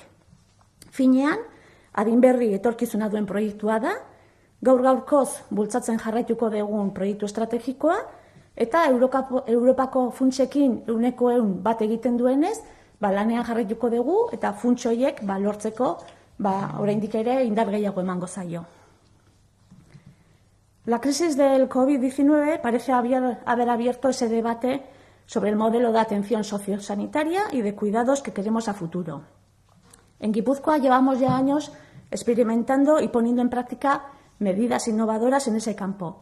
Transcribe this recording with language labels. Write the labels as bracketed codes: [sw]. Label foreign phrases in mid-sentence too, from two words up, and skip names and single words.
[eu] Finean, adin berri etorkizuna duen proiektua da, gaur-gaurkoz bultzatzen jarraituko dugun proiektu estrategikoa, eta Europako funtsekin 100% bat egiten duenez, lanean jarraituko dugu, eta funts horiek lortzeko oraindik ere indar gehiago emango zaio. [es] La crisis del COVID-19 parece haber abierto ese debate sobre el modelo de atención sociosanitaria y de cuidados que queremos a futuro. En Guipúzcoa llevamos ya años experimentando y poniendo en práctica medidas innovadoras en ese campo.